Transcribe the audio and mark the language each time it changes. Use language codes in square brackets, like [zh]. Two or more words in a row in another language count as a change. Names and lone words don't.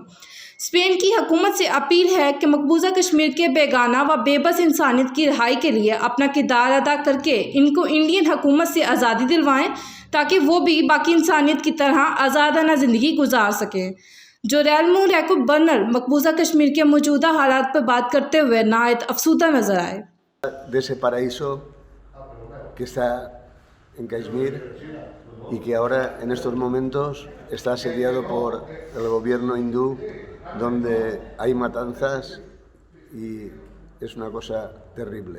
[ur] سپین کی حکومت سے اپیل ہے کہ مقبوضہ کشمیر کے بیگانہ و بے بس انسانیت کی رہائی کے لیے اپنا کردار ادا کر کے ان کو انڈین حکومت سے آزادی دلوائیں، تاکہ وہ بھی باقی انسانیت کی طرح آزادانہ زندگی گزار سکیں. جورین اور یعقوب بنا مقبوضہ کشمیر کے موجودہ حالات پر بات کرتے ہوئے نہایت افسردہ نظر آئے. [es] De ese paraíso que está en Kashmir y que ahora en estos momentos está asediado por el gobierno hindú, donde hay matanzas y es una cosa terrible.